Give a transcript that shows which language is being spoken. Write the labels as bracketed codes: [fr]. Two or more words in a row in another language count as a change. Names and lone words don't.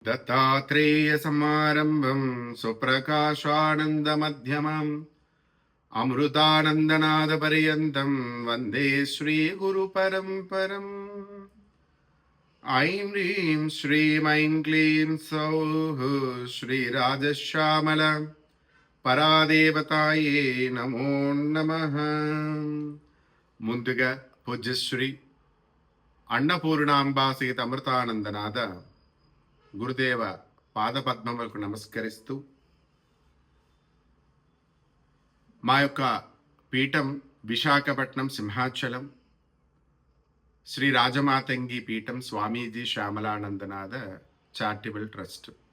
[sa] दत्तात्रेयसमारम्भं सुप्रकाशानन्दमध्यमम् अमृतानन्दनादपर्यन्तं वन्दे श्रीगुरुपरम्परम्। ऐं ह्रीं श्रीं ऐं क्लीं सौः श्रीराजश्यामल పరాదేవతాయే నమో నమః. [te] ముందుగా పూజ్యశ్రీ అన్నపూర్ణాంబా సీత అమృతానందనాథ గురుదేవ పాదపద్మములకు నమస్కరిస్తూ, మా యొక్క పీఠం విశాఖపట్నం సింహాచలం శ్రీ రాజమాతంగి పీఠం స్వామీజీ శ్యామలానందనాథ చారిటబుల్ ట్రస్ట్.